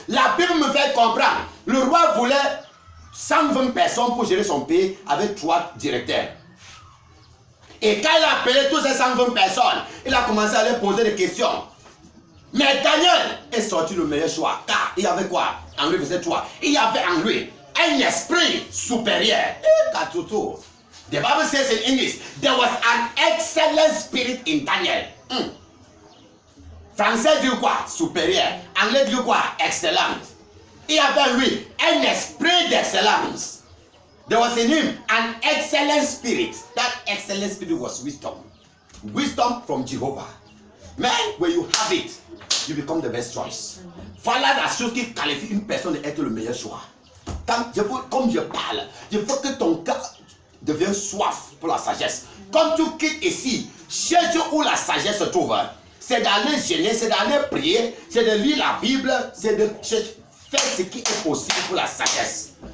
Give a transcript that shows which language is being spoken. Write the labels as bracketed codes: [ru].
[fr] La Bible me fait comprendre. Le roi voulait 120 personnes pour gérer son pays avec 3 directeurs. Et quand il a appelé toutes ces 120 personnes, il a commencé à leur poser des questions. Mais Daniel est sorti le meilleur choix. Car il y avait quoi? En lui, verset 3. Il y avait en lui un esprit supérieur. [en] The Bible says in English, there was an excellent spirit in Daniel. [fr] Français dit quoi? Supérieur. Anglais dit quoi? Excellent. Il y avait lui un esprit d'excellence. [en] There was in him an excellent spirit. That excellent spirit was wisdom. Wisdom from Jehovah. Man, when you have it, you become the best choice. [fr] Voilà la chose qui qualifie une personne d'être le meilleur choix. Comme je parle, je veux que ton cœur devienne soif pour la sagesse. Quand tu quittes ici, cherche où la sagesse se trouve. C'est d'aller gêner, c'est d'aller prier, c'est de lire la Bible, c'est de faire ce qui est possible pour la sagesse.